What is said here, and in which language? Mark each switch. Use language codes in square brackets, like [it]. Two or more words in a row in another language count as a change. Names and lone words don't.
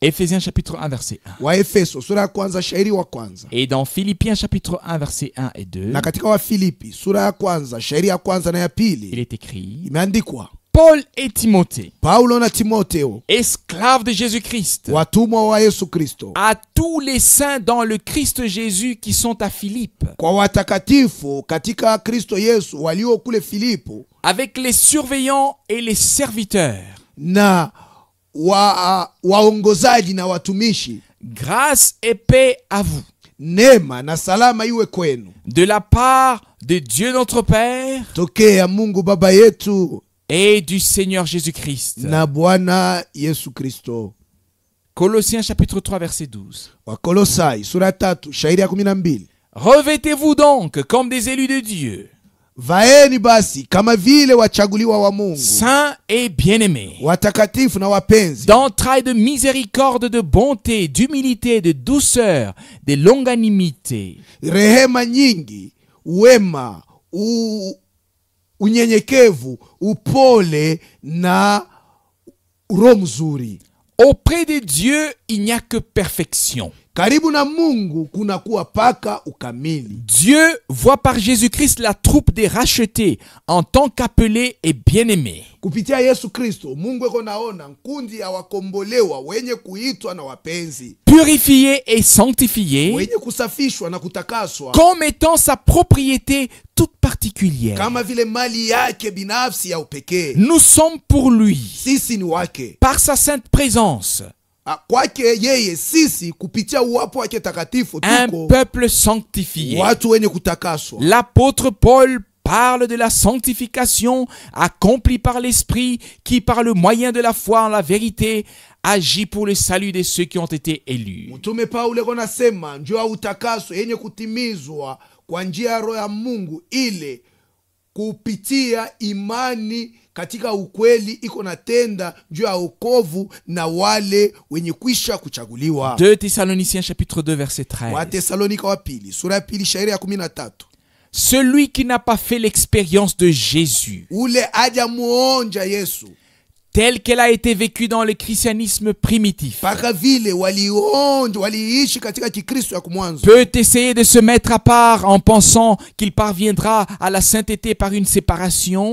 [fr] Éphésiens chapitre 1 verset 1. [sw] Waefeso sura ya kwanza shairi wa kwanza, [fr] Et dans Philippiens chapitre 1 verset 1 et 2, [sw] na katika Wafilipi sura ya kwanza shairi ya kwanza na ya [fr] il [sw] pili [fr] est écrit: [sw] imeandikwa, [fr] Paul et Timothée, [sw] Paulo na Timoteo, [fr] esclaves de Jésus-Christ, [sw] watumwa wa Yesu Kristo, [fr] à tous les saints dans le Christ Jésus qui sont à Philippe, [sw] kwa watakatifu katika Kristo Yesu walio kule Filipo, [fr] avec les surveillants et les serviteurs. [sw] na waongozaji na watumishi. [fr] Grâce et paix à vous, [sw] Neema na salama iwe kwenu [fr] de la part de Dieu notre Père [sw] tokea Mungu Baba yetu [fr] et du Seigneur Jésus-Christ. [sw] na Bwana Yesu Kristo. [fr] Colossiens chapitre 3 verset 12. [sw] Wakolosai sura ya 3 shairi ya 12. [fr] Revêtez-vous donc comme des élus de Dieu, [sw] Vaeni basi kama vile wachaguliwa wa Mungu, [fr] saints et bien-aimés, [sw] watakatifu na wapenzi, [fr] d'entrailles de miséricorde, de bonté, d'humilité, de douceur, de longanimité, [sw] rehema nyingi, wema, unyenyekevu, upole na roho mzuri. [fr] Auprès de Dieu, il n'y a que perfection. [sw] Karibu na Mungu kuna kuwa paka ukamili. [fr] Dieu voit par Jésus-Christ la troupe des rachetés en tant qu'appelés et bien-aimés. [sw] Kupitia Yesu Kristo, Mungu eko naona nkundi ya wakombolewa wenye kuitwa na wapenzi, [fr] Purifiés et sanctifiés [sw] wenye kusafishwa na kutakaswa, [fr] comme étant sa propriété toute particulière. [sw] kama vile mali yake binafsi ya upekee. [fr] Nous sommes pour lui, [sw] Sisi ni wake, [fr] par sa sainte présence, [sw] kwake yeye sisi kupitia uwapo wake takatifu [fr] un [sw] tuko [fr] peuple sanctifié. [sw] watu wenye kutakaswa. [fr] L'apôtre Paul parle de la sanctification accomplie par l'Esprit qui, par le moyen de la foi en la vérité, agit pour le salut de ceux qui ont été élus. [sw] Mtume Paulo eko nasema njoo utakaso yenye kutimizwa kwa njia ya Roho ya Mungu, ile kupitia imani katika ukweli iko natenda juu ya wokovu na wale wenye kwisha kuchaguliwa. [fr] 2 Thessaloniciens chapitre 2 verset 13. [sw] Wa Thessalonika wa pili sura ya pili shairi ya 13. [fr] Celui qui n'a pas fait l'expérience de Jésus, [sw] Ule aja muonja Yesu [fr] telle qu'elle a été vécue dans le christianisme primitif, [sw] paka vile waliishi katika Kikristo ya kumwanzo, [fr] peut essayer de se mettre à part en pensant qu'il parviendra à la sainteté par une séparation,